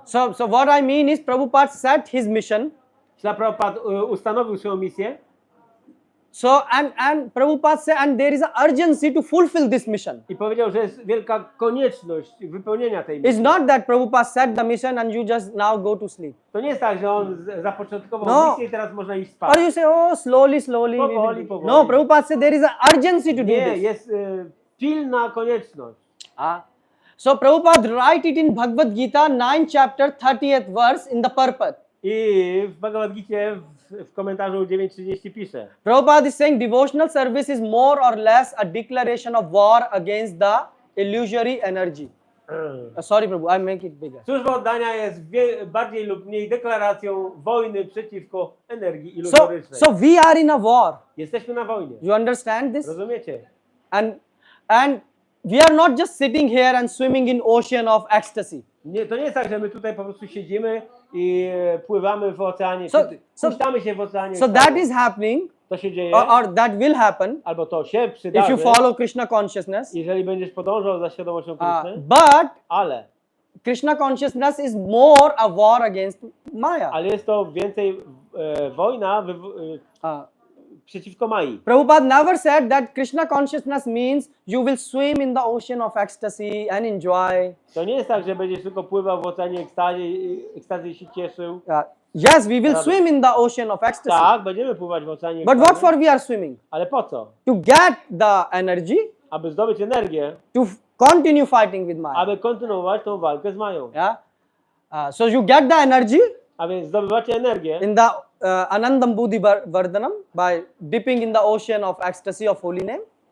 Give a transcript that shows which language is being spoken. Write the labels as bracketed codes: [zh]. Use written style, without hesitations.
[en] So what I mean is Prabhupada set his mission. [pl] Prabhupada ustanowił swoją misję. [en] So and Prabhupada said, and there is an urgency to fulfill this mission. [pl] I powiedział, że jest wielka konieczność wypełnienia tej misji. [en] It's not that Prabhupada set the mission and you just now go to sleep. [pl] To nie jest tak, że on zapoczątkował misję i teraz można iść spać. [en] Or you say, oh, slowly. [pl] Powoli. [en] No, Prabhupada said there is an urgency to do [pl] Nie, [en] this. [pl] jest pilna konieczność. [en] So Prabhupada write it in Bhagavad Gita, 9th chapter, 30th verse in the purport. [pl] I w Bhagavad Gita w komentarzu 9:30 pisze. [en] Prabhupada is saying devotional service is more or less a declaration of war against the illusory energy. Sorry, Prabhu, I make it bigger. [pl] Służba oddania jest bardziej lub mniej deklaracją wojny przeciwko energii iluzorycznej. [en] So we are in a war. [pl] Jesteśmy na wojnie. [en] You understand this? [pl] Rozumiecie? [en] And we are not just sitting here and swimming in ocean of ecstasy. [pl] Nie, to nie jest tak, że my tutaj po prostu siedzimy i pływamy w oceanie, puszczamy się w oceanie. [en] So that is happening, [pl] to się dzieje, [en] or that will happen, [pl] albo to się przydarzy, [en] if you follow Krishna consciousness. [pl] jeżeli będziesz podążał za świadomością Kryszny. [en] But [pl] Ale [en] Krishna consciousness is more a war against Maya. [pl] Ale jest to więcej wojna przeciwko Mai. [en] Prabhupada never said that Krishna consciousness means you will swim in the ocean of ecstasy and enjoy. [pl] To nie jest tak, że będziesz tylko pływał w oceanie ekstazy i się cieszył. [en] Yes, we will swim in the ocean of ecstasy. [pl] Tak, będziemy pływać w oceanie [en] But [pl] ekstazy. [en] what for we are swimming? [pl] Ale po co? [en] To get the energy. [pl] aby zdobyć energię, [en] to continue fighting with Maya. [pl] aby kontynuować tą walkę z Mają. [en] Yeah. So you get the energy [pl] A więc zdobywacie energię [en] in the Anandam Buddhi Vardhanam by dipping in the ocean of ecstasy of holy name.